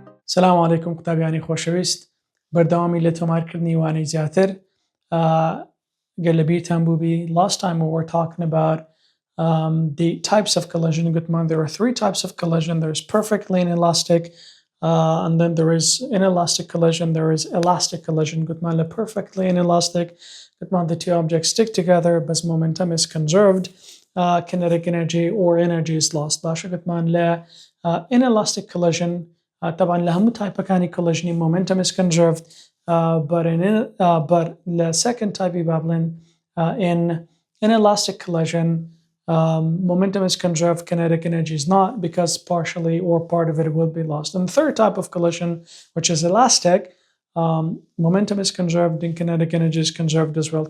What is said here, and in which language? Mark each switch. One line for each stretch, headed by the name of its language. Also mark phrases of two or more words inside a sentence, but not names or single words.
Arabic: السلام عليكم
Central Kurdish: قوتابیانی خۆشەویست بەردەوامی لە تۆمارکردنی وانەی زیاتر گەلە بیرتان بووبی.
English: Last time we were talking about the types of collision. گوتمان there are three types of collision. There's perfectly inelastic and then there is inelastic collision, there is elastic collision.
Central Kurdish: گوتمان لە
English: perfectly inelastic گوتمان the two objects stick together but momentum is conserved, kinetic energy or energy is lost.
Central Kurdish: باشە گوتمان لە
English: inelastic collision
Central Kurdish: طبعا لهمو تایپەکانی
English: collision momentum is conserved, but the second type in inelastic collision momentum is conserved, kinetic energy is not, because partially or part of it will be lost. And the third type of collision, which is elastic, momentum is conserved and kinetic energy is conserved as well.